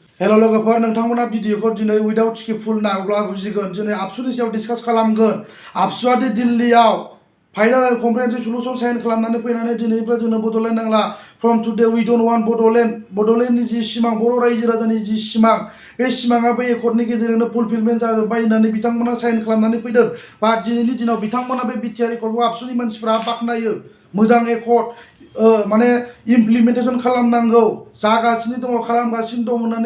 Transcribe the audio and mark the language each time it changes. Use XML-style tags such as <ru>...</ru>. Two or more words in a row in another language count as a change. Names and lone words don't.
<brx>हेलो लोगोफोर नोंथांमोना भिडिअखौ दिनै</brx> <en>without script full</en> <brx>नायब्ला बुजिगोन दिनै आबसुनि सायाव डिसकास खालामगोन आबसुआ दिल्लीयाव</brx> <en>final conference solution</en> <brx>साइन खालामनानै फैनानै दिनैनिफ्राय जोंनो बड'लेण्ड नांला</brx> <en>from today we don't want</en> <brx>बड'लेण्डनि जि सिमां बर' रायजो राजानि जि सिमां बे सिमाङा बे एकर्डनि गेजेरजोंनो फुलफिलमेन्ट जाजोब्बाय होननानै बिथांमोना साइन खालामनानै फैदों बा दिनैनि दिनाव बिथांमोना बे बिटिआर एकर्डखौ आबसुनि मानसिफ्रा बाख्नायो मोजां एकर्ड माने इमप्लिमेन्टेसन खालामनांगौ जागासिनो दङ खालामगासिनो दं होननानै</brx>